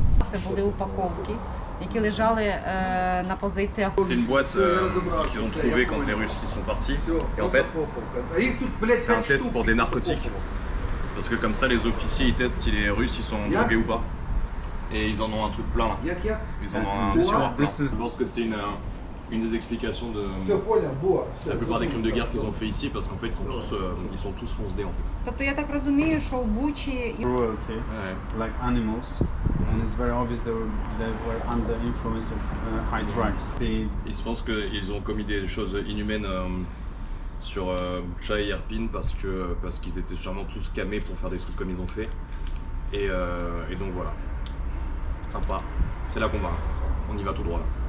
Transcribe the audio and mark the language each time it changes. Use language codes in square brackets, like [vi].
[uk] Це були упаковки, які лежали на позиціях. [fr] C'est une boîte qu'ils ont trouvée quand les Russes y sont partis. Et en fait, c'est un test pour des narcotiques. Parce que comme ça, les officiers ils testent si les Russes ils sont drogués ou pas. Et ils en ont un truc plein là. Ils en ont un tiroir plein. Je pense que c'est une des explications de la plupart des crimes de guerre qu'ils ont fait ici, parce qu'en fait ils sont tous fonce-dés en fait. [uk] Тобто я так розумію, що в Бучі [en] Cruelty, like animals, and it's very obvious they were under influence of high drugs. [fr] Ils pensent qu'ils ont commis des choses inhumaines sur Butcha et Irpin parce qu'ils étaient sûrement tous camés pour faire des trucs comme ils ont fait. Et donc voilà. Sympa. C'est là qu'on va. On y va tout droit là.